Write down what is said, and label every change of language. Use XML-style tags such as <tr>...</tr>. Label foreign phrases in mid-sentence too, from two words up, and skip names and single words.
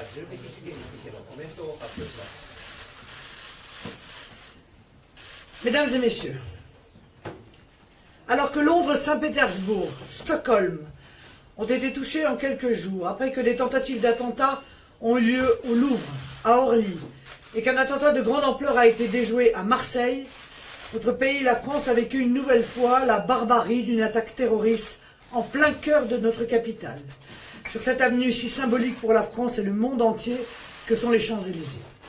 <ja>敵主義についてのコメントを発表します。</ja> <fr>Mesdames et messieurs, alors que Londres, Saint-Pétersbourg, Stockholm ont été touchés en quelques jours, après que des tentatives d'attentats ont eu lieu au Louvre, à Orly, et qu'un attentat de grande ampleur a été déjoué à Marseille, notre pays, la France, a vécu une nouvelle fois la barbarie d'une attaque terroriste en plein cœur de notre capitale, sur cette avenue si symbolique pour la France et le monde entier que sont les Champs-Élysées.</fr>